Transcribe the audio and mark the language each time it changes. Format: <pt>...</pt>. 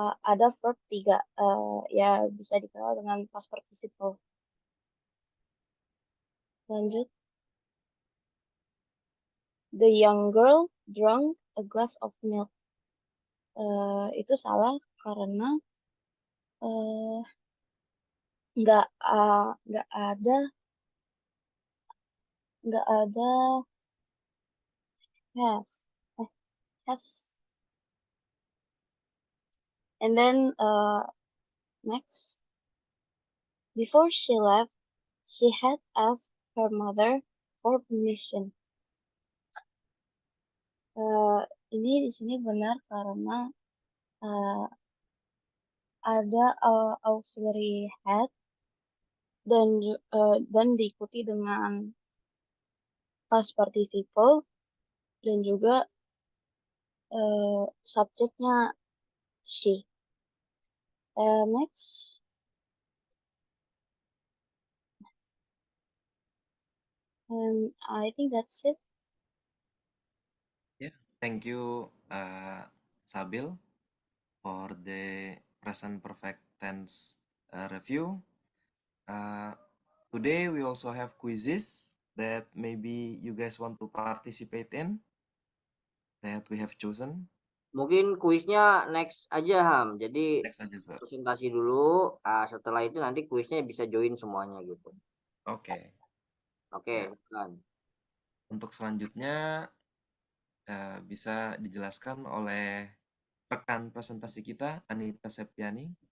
<id>ada verb 3, ya bisa dikenal dengan past participle. Lanjut.</id> <en>The young girl drank a glass of milk.</en> <id>Itu salah karena eh, nggak ada nggak ada have eh, has.</id> <en>And then next, before she left, she had asked her mother for permission.</en> <id>Eh, ini di sini benar karena eh, ada auxiliary had dan diikuti dengan past participle dan juga subjeknya she.</id> <en>Next, and I think that's it. Yeah, thank you, Sabil, for the present perfect tense review. Uh, Today we also have quizzes that maybe you guys want to participate in that we have chosen.</en> <id>Mungkin kuisnya next aja, Ham. Jadi Next aja, sir. presentasi dulu, setelah itu nanti kuisnya bisa join semuanya gitu. Oke. Oke, Ya. kan. Untuk selanjutnya bisa dijelaskan oleh rekan presentasi kita, Anita Septiani.</id>